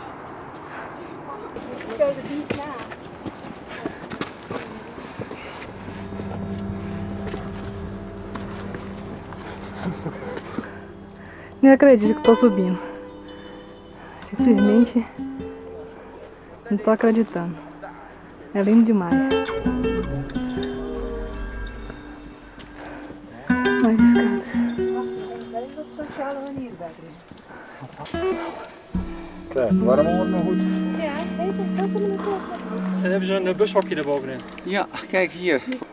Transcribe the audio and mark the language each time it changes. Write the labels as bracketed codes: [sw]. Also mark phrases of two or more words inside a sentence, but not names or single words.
[pt] Nem acredito que estou subindo. Simplesmente não estou acreditando. É lindo demais. Mais escadas. [nl] Kijk, waarom wordt het nog goed? Ja, zeker. Welke minuut? En hebben ze een bushokje erbovenin. Ja, kijk hier.